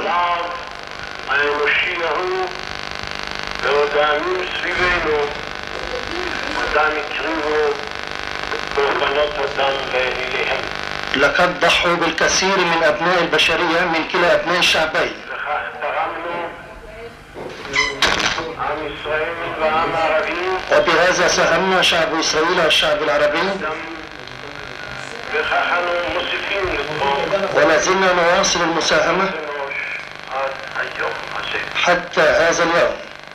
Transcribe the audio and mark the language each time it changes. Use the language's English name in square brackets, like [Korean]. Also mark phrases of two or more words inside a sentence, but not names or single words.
[Hebrew] האנושי-ההוא ועודנו סביבנו, עודם הקריבו קורבנות אדם לאליהם. [Arabic] لقد ضحوا بالكثير من أبناء البشرية من كلا أبناء الشعبين. [Hebrew] וכך תרמנו עם ישראל והעם הערבי, [Arabic] وبهذا ساهمنا شعب إسرائيل والشعب العربي، [Hebrew] וכך אנו מוסיפים לתרום [Arabic] ولا زلنا نواصل المساهمة [Hebrew] עד היום הזה. [Arabic] حتى هذا اليوم.